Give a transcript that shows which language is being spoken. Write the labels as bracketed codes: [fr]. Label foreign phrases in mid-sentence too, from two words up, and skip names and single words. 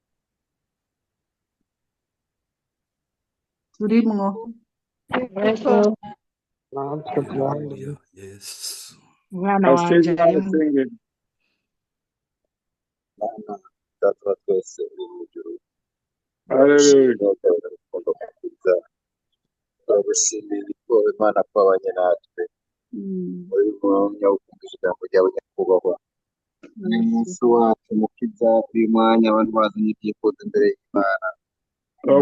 [rn] Turimwo. haleluya Yesu Umwana wanje pasteur arimwo. abasengera Mana data wa twese uri mu ijuru haleluya turagushimira turagushimira ko Imana twabanye natwe muri mwanya wo kumvira ijambo ryawe nyakubahwa ni umunsi wacu mukiza uyu mwanya abantu bazanye ibyifuzo imbere y'Imana kandi